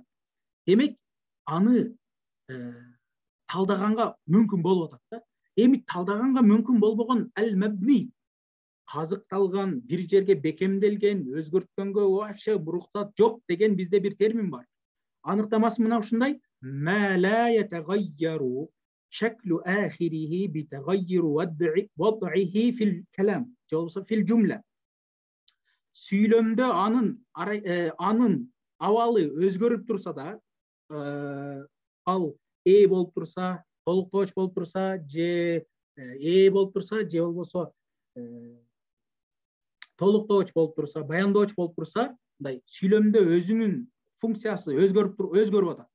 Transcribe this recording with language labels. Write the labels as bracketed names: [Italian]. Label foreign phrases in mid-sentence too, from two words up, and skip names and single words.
[Kyrgyz] Демек, аны талдаганга мүмкүн болуп атат да. Эми талдаганга мүмкүн болбогон ал-мабни, казыкталган, бир жерге бекемделген, өзгөрткөнгө вообще уруксат жок деген бизде бир термин бар. Аныктамасы мына ушундай: [Arabic] ما لا يتغير شكل آخره بتغير وضعه في الكلام, жолбосо في الجملة. [Kyrgyz] Сүйлөмдө анын абалы өзгөрүп турса да, ал болуп турса, толуктооч болуп турса, же болуп турса, же болбосо толуктооч болуп турса, баяндооч болуп турса, мындай сүйлөмдө өзүнүн функциясы өзгөрүп атат.